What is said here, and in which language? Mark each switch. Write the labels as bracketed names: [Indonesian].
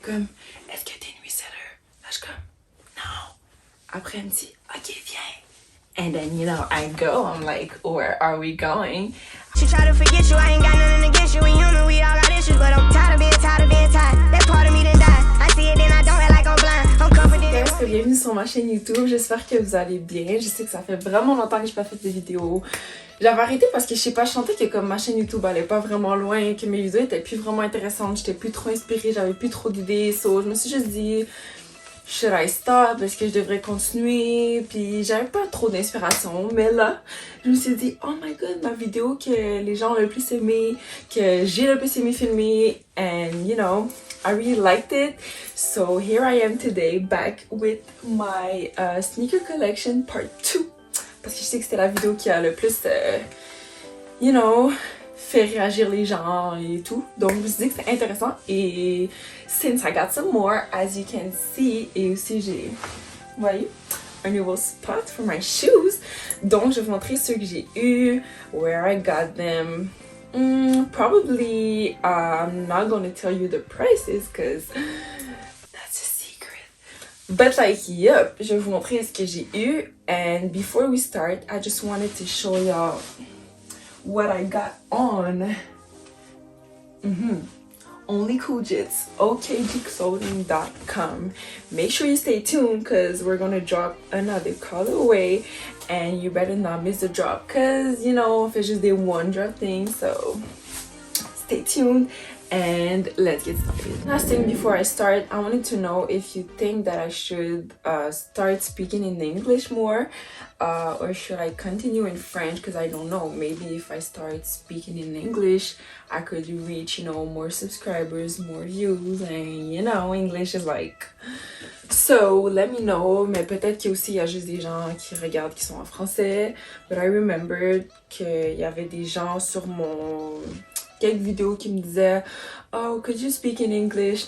[French] comme, est-ce que t'es nuisetter? Là, je suis comme, non. Après, elle me dit, ok, viens. [English] And then, you know, I go. I'm like, where are we going? She try to forget you, I ain't got nothing against you. We human, we all got issues, but I'm tired of being tired. That part of me done died. I see it, then I don't act like I'm blind. I'm confident. [French] Guys, bienvenue sur ma chaîne YouTube. J'espère que vous allez bien. Je sais que ça fait vraiment longtemps que j'ai pas fait de vidéos. J'avais arrêté parce que je sais pas, je sentais que comme ma chaîne YouTube allait pas vraiment loin, que mes vidéos étaient plus vraiment intéressantes, j'étais plus trop inspirée, j'avais plus trop d'idées. So, je me suis juste dit, should I stop? Est-ce que je devrais continuer? Puis j'avais pas trop d'inspiration, mais là, je me suis dit, oh my god, ma vidéo que les gens ont le plus aimé, que j'ai le plus aimé filmer, and you know, I really liked it. [English] So here I am today, back with my sneaker collection part 2. [French] Parce que je sais que c'était la vidéo qui a le plus, you know, fait réagir les gens et tout. Donc je me suis dit que c'était intéressant. Et since I got some more, as you can see, et aussi j'ai, vous voyez, un nouveau spot for my shoes. Donc je vais vous montrer ceux que j'ai eu, where I got them. [English] Probably I'm not gonna tell you the prices because that's a secret. [French] But like, yep, je vais vous montrer ce que j'ai eu. [English] And before we start, I just wanted to show y'all what I got on. OnlyCoolJits, okgclothing.com. Make sure you stay tuned because we're gonna drop another colorway and you better not miss the drop because, you know, if it's just a one drop thing, so stay tuned and let's get started. Last thing before I start, I wanted to know if you think that I should start speaking in English more or should I continue in French, because I don't know, maybe if I start speaking in English I could reach, you know, more subscribers, more views, and you know, English is like, so let me know. [French] Mais peut-être qu'il y a juste des gens qui regardent qui sont en français, but I remembered qu'il y avait des gens sur mon quelques vidéos qui me disaient, oh, could you speak in English?